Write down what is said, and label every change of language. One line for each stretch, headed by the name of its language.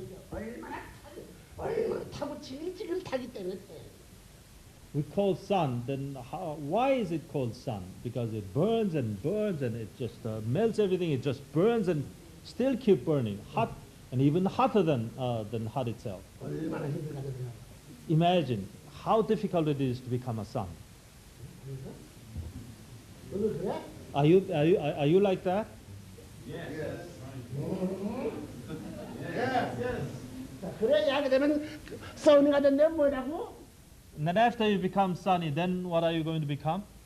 Korean: 얼마나 타고 지글지글 타기 때문에 태양.
English: We call sun, then why is it called sun? Because it burns and it just melts everything. It just burns and still keep burning, hot and even hotter than hot itself.
Korean: 얼마나 힘들겠냐?
English: Imagine how difficult it is to become a sun.
Korean: 너도 그래?
English: Are you like that? Yes.
Korean: 자, 그래 야게 되면 선이가 된데 뭐라고?
English: And then after you become sunny, then what are you going to become?